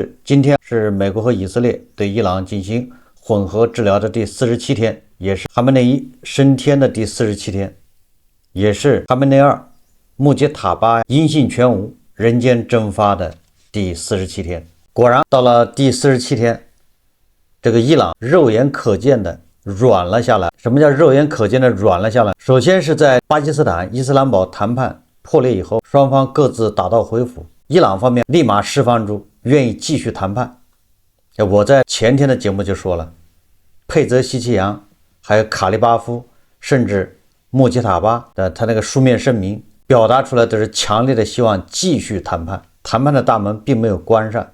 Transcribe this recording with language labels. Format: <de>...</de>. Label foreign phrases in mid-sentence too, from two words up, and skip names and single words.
<zh>今天是美國和以色列對伊朗進行混合治療的第47天，也是哈梅內伊升天的第47天，也是哈梅内二穆杰塔巴音信全无、人间蒸发的第47天。果然到了第47天，這個伊朗肉眼可見的軟了下來。什麼叫肉眼可見的軟了下來？首先是在巴基斯坦伊斯蘭堡談判破裂以後，雙方各自打道回府，伊朗方面立馬釋放出願意繼續談判。我在前天的節目就說了，佩澤西奇揚還有卡利巴夫甚至穆吉塔巴的他那個書面聲明表達出來都是強烈的希望繼續談判，談判的大門並沒有關上。</zh>